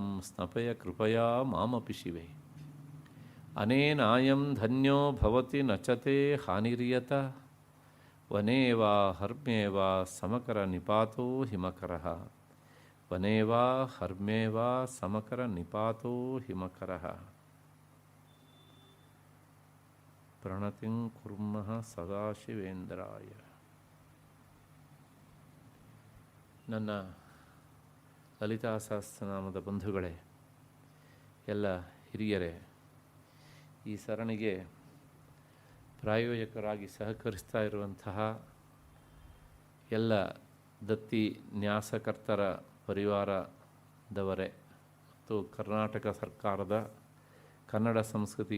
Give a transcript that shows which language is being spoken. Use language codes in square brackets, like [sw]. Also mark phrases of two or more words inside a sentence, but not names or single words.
[sa] ಸ್ನಪಯ ಕೃಪಯಾ ಮಾಮಪಿ ಶಿವೆ ಅನೇನಾಯಂ ಧನ್ಯೋ ಭವತಿ ನಚತೆ ಹಾನಿರ್ಯತ ವನೇ ವಾ ಹರ್ಮ್ಯೇ ವಾ ಸಮಕರ ನಿಪಾತೋ ಹಿಮಕರಃ ವನೇ ವಾ ಹರ್ಮ್ಯೇ ವಾ ಸಮಕರ ನಿಪಾತೋ ಹಿಮಕರಃ ಪ್ರಣತಿಂ ಕುರ್ಮಃ ಸದಾಶಿವೇಂದ್ರಾಯ. [kn] ನನ್ನ ಲಲಿತಾ ಸಹಸ್ರನಾಮದ ಬಂಧುಗಳೇ, ಎಲ್ಲ ಹಿರಿಯರೇ, ಈ ಸರಣಿಗೆ ಪ್ರಾಯೋಜಕರಾಗಿ ಸಹಕರಿಸ್ತಾ ಇರುವಂತಹ ಎಲ್ಲ ದತ್ತಿ ನ್ಯಾಸಕರ್ತರ ಪರಿವಾರದವರೇ ಮತ್ತು ಕರ್ನಾಟಕ ಸರ್ಕಾರದ ಕನ್ನಡ ಸಂಸ್ಕೃತಿ